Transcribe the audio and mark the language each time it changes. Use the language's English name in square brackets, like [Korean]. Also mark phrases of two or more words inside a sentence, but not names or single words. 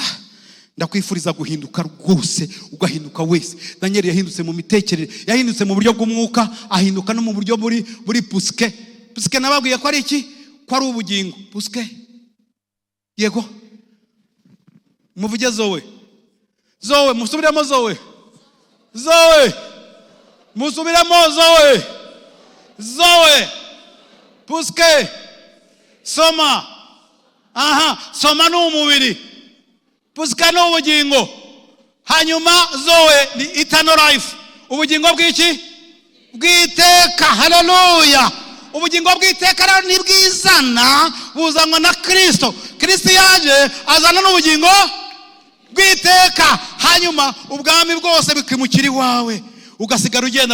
[Kinyarwanda] Ndakwifuriza guhinduka rwose, ugahinduka wese. Danieli yahindutse mu mitekerereze, yahindutse mu buryo bw'umwuka, ahinduka no mu buryo buri puske. Puske nababwiye ko ari iki? Ko ari ubugingo. Puske. Yego. Muvuge Zoe. Zoe, musubiremo Zoe. Zoe. Musubiremo Zoe. Zoe. Puske. Soma. Aha, soma ni umubiri. Puske ni ubugingo. Hanyuma Zoe ni [English] eternal life. [Kinyarwanda] Ubugingo bw'iki? Bw'iteka. Haleluya. Ubugingo bw'iteka rero ni bwizana, buzanwa na Kristo. Kristo yaje azana n'ubugingo bw'iteka. Hanyuma ubwami bwose bikimukira iwawe, ugasigara ugenda.